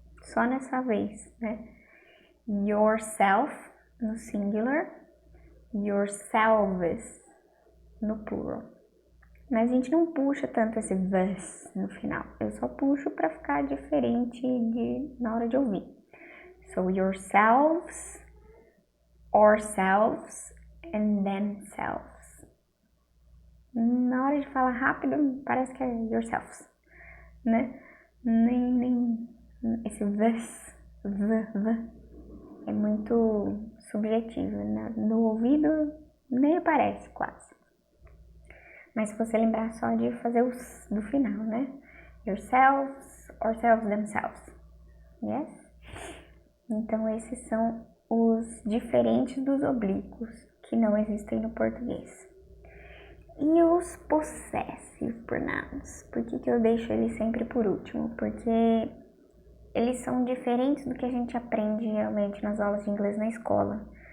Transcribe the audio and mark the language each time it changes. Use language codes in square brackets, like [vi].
[pt] Só nessa vez, né? Yourself no singular, yourselves no plural. Mas a gente não puxa tanto esse VES no final. Eu só puxo para ficar diferente na hora de ouvir. [en] So yourselves, ourselves, and themselves. [pt] Na hora de falar rápido, parece que é yourselves, né? Nem esse this, the, é muito subjetivo, né? No ouvido nem aparece quase. Mas se você lembrar só de fazer os do final, né? [en] Yourselves, ourselves, themselves. Yes? [pt] Então esses são os diferentes dos oblíquos que não existem no português. E os possessive pronouns? Por que eu deixo eles sempre por último? Porque eles são diferentes do que a gente aprende geralmente nas aulas de inglês na escola.